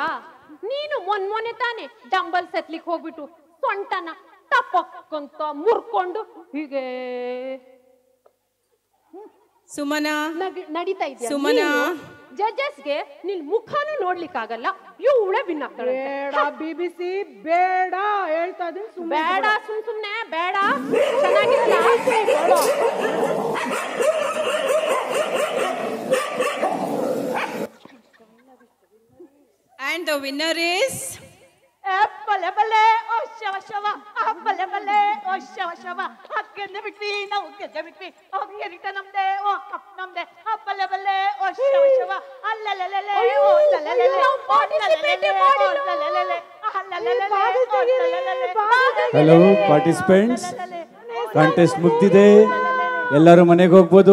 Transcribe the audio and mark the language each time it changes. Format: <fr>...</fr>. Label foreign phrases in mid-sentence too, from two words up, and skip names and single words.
<kn>ನೀನು ಮೊನ್ನೆ ತಾನೆ ಡಂಬಲ್ಸ್ ಎತ್ಲಿಕ್ಕೆ ಹೋಗ್ಬಿಟ್ಟು ಸೊಂಟನ ಟಪಕ್ಕಂತ ಮುರ್ಕೊಂಡು ಹೀಗೆ ಸುಮನಾ ನಡೀತಾ ಇದೆಯಾ? ಸುಮನಾ, ಜಡ್ಜಸ್ಗೆ ನಿನ್ ಮುಖನೂ ನೋಡ್ಲಿಕ್ಕಾಗಲ್ಲ. ಇವಳೆ ವಿನ್ ಆಗ್ತಾಳೆ. ಬೇಡ BBC, ಬೇಡ ಹೇಳ್ತಾ ಇದೀನಿ. ಬೇಡ, ಸುಮ್ನೆ ಬೇಡ, ಚೆನ್ನಾಗಿರಲ್ಲ.</kn> <en>and the winner is ಬಲೆ ಬಲೆ, ಓ ಶವ ಶವ, ಬಲೆ ಬಲೆ, ಓ ಶವ ಶವ.</en> <kn>ಗೆದ್ದೆ ಬಿಟ್ವಿ, ನಾವು ಗೆದ್ದೆ ಬಿಟ್ವಿ. ಗೆರಿಟ ನಮ್ದೆ, ಓ ಕಪ್ ನಮ್ದೆ. ಬಲೆ ಬಲೆ, ಓ ಶವ ಶವ. ಅಲ್ಲಲೆಲೆ, ಓ ಲಲೆಲೆ, ಓ ಲಲೆಲೆ, ಓ ಲಲೆಲೆ.</kn> <en>hello participants,</en> <kn>ಕಾಂಟೆಸ್ಟ್ ಮುಗ್ದಿದೆ, ಎಲ್ಲರೂ ಮನೆಗೆ ಹೋಗ್ಬೋದು.</kn>